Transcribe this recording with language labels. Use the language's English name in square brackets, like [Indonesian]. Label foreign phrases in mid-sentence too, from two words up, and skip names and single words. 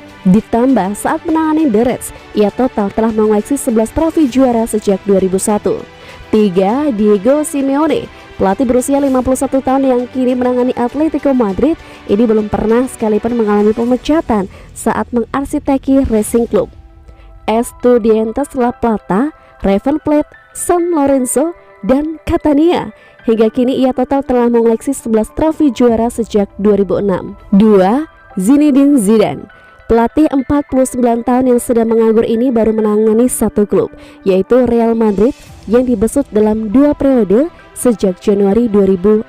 [Indonesian] Ditambah saat menangani The Reds, ia total telah mengoleksi 11 trofi juara sejak 2001. 3. Diego Simeone, pelatih berusia 51 tahun yang kini menangani Atletico Madrid, ini belum pernah sekalipun mengalami pemecatan saat mengarsiteki Racing Club, Estudiantes La Plata, River Plate, San Lorenzo, dan Catania. Hingga kini ia total telah mengoleksi 11 trofi juara sejak 2006. 2. Zinedine Zidane, pelatih 49 tahun yang sedang menganggur ini baru menangani satu klub, yaitu Real Madrid, yang dibesut dalam 2 periode sejak Januari 2016.